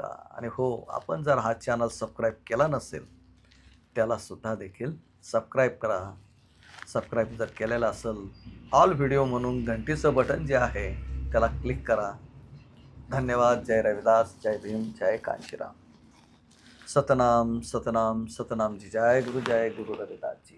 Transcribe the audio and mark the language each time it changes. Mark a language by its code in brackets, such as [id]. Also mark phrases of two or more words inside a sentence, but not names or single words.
[mr] आणि हो, आपण जर हा चॅनल सबस्क्राईब केला नसेल त्यालासुद्धा देखील सबस्क्राईब करा. सबस्क्राईब जर केलेलं असेल, [en] all video [mr] म्हणून घंटीचं बटन जे आहे त्याला क्लिक करा. धन्यवाद. जय रविदास, जय भीम, जय कांशीराम. सतनाम सतनाम सतनाम जी. जय गुरु रविदास जी.